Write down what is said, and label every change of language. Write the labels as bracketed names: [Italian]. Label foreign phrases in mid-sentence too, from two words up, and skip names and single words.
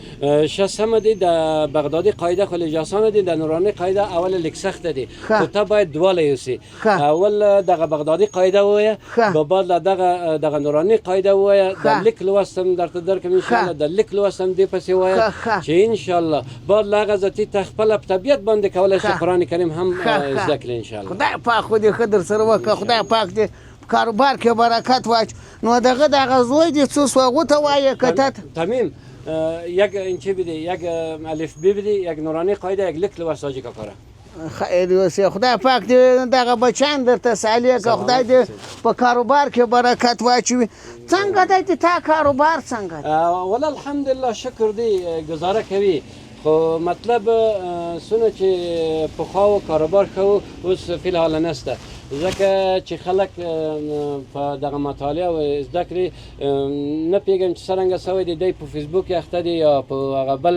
[Pashto] ښه سمه دی د بغدادي قاعده خو لږ اسانه دی د نوراني قاعده اول لږ سخته دی خو ته باید دواړه یوسې اول دغه بغدادي قاعده ووایه به بعد له دغه نوراني قاعده ووایه د لیک لوست هم درته درکړم انشاءالله د لیک لوست هم دې پسې ووایه چې انشاءالله بعد له هغه ذاتي ته خپله په طبیعت باندې کولی شي قرآن کریم هم زده کړي انشاءالله خدای پاک خو دې ښه در سره وکړه خدای پاک دې کاروبار کې برکت واچ نو دغه زوی دې څه سو هغو ته وایه که ته [Persian] تمیم یک اینچه بده یک الف ب بده یک نورانی قاعده یک [Pashto] لیک لوست [Persian] حاجی کاکا [Pashto] خیر اوسې خدای پاک دې دغه بچیان درته سالي که خدای دې په کاروبار کې برکت واچوي څنګه دی تا کاروبار څنګه دی [Arabic] والله الحمدلله [Pashto] شکر دی گزاره کوي خو مطلب څونه چې پخوا و کاروبار ښه و اوس فی الحال نشته ځکه چې خلک په دغه مطالعه او زده کړې نه پوهېږم چې څرنګه سوی دی دی په فیسبوک کې اخته دی یا په هغه بل